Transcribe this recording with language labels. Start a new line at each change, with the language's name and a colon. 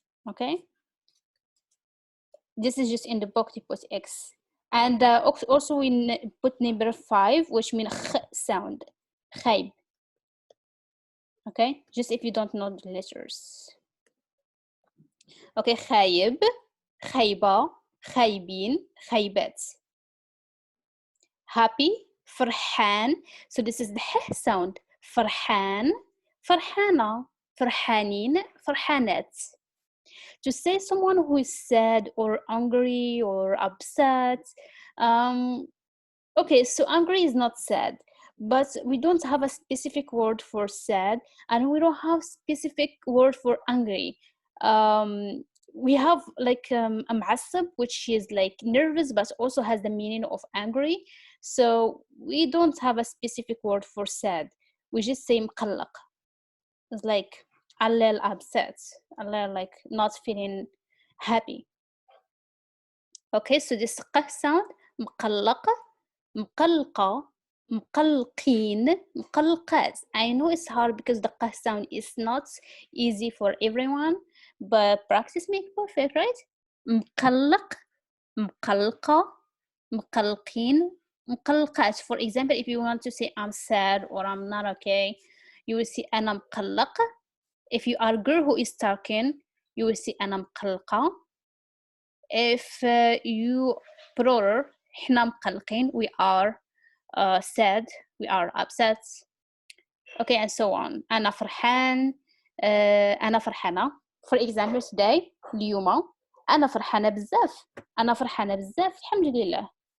English: Okay, this is just in the book to put x. And also we put number 5, which means kh sound, خايب. Okay, just if you don't know the letters. Okay,
Arabic: خايب, خايبة, خايبين, خايبات.
English: Happy, فرحان. So this is the h sound.
Arabic: فرحان, فرحانة, فرحانين, فرحانات.
English: To say someone who is sad or angry or upset. Okay, so angry is not sad, but we don't have a specific word for sad, and we don't have specific word for angry. We have like معصب, which is like nervous but also has the meaning of angry. So we don't have a specific word for sad. We just say مقلق. It's like a little upset, a little like not feeling happy. Okay, so this q sound,
Arabic: مقلق, مقلقة, مقلقين, مقلقات.
English: I know it's hard because the q sound is not easy for everyone, but practice makes perfect, right?
Arabic: مقلق, مقلقة, مقلقين, مقلقات.
English: For example, if you want to say I'm sad or I'm not okay, you will see
Arabic: أنا مقلق.
English: If you are a girl who is talking, you will see
Arabic: أنا مقلقة.
English: If you plural,
Arabic: إحنا مقلقين,
English: we are sad, we are upset. Okay, and so on.
Arabic: أنا فرحان, أنا فرحانة.
English: For example, today,
Arabic: اليوم أنا فرحانة بزاف. أنا فرحانة بزاف, الحمد لله.